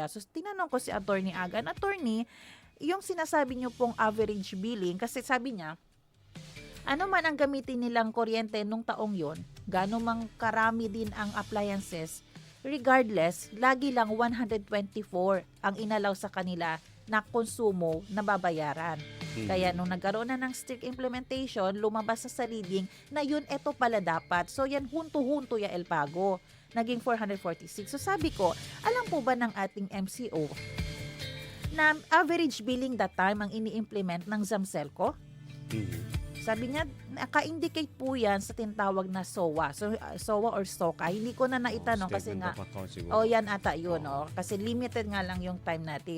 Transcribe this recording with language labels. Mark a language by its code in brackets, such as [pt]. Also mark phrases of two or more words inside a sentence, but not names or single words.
[tl] So, tinanong ko si Attorney Agan, Attorney, yung sinasabi niyo pong [en] average billing, [tl] kasi sabi niya, ano man ang gamitin nilang kuryente nung taong yon, gaano mang karami din ang appliances, regardless, lagi lang 124 ang inalaw sa kanila na konsumo na babayaran. Kaya nung nagkaroon na ng [en] strict implementation, [tl] lumabas sa reading na yun, eto pala dapat. So yan, [cbk] hunto-hunto ya el pago. [tl] naging 446. So sabi ko, alam po ba ng ating MCO na [en] average billing that time [tl] ang ini-implement ng Zamselco? Sabi niya, naka-indicate po yan sa tinatawag na SOA. So, SOA or SOCA. Hindi ko na naitanong kasi nga, yan ata yun. Kasi limited nga lang yung time natin.